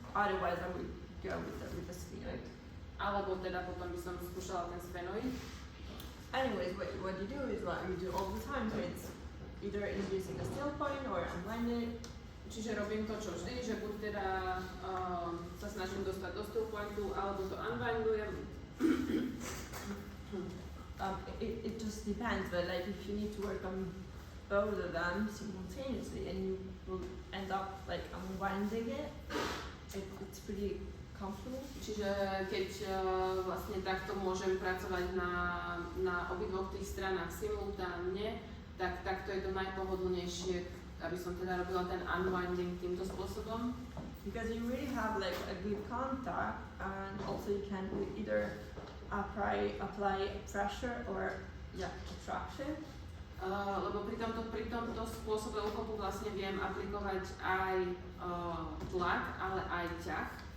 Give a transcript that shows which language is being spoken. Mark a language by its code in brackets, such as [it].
[en] Otherwise, I would go with the sphenoid. [sk] Alebo teda potom by som skúšala ten sphenoid. [en] Anyways, what you do is what you do all the time. So it's either inducing a still point or unblended. [sk] Čiže robím to, čo vždy, že buď teda sa snažím dostať do still pointu, alebo to unbindujem. [en] It just depends, but like if you need to work on both of them simultaneously and you will end up like unwinding it, it's pretty comfortable. [sk] Čiže keď vlastne takto môžem pracovať na obidvoch tých stranách simultánne, tak takto je to najpohodlnejšie, aby som teda robila ten unwinding týmto spôsobom. [en] Because you really have like a good contact, and also you can either apply pressure or traction. [sk] Lebo pri tomto spôsobe uchopu vlastne viem aplikovať aj tlak, ale aj ťah.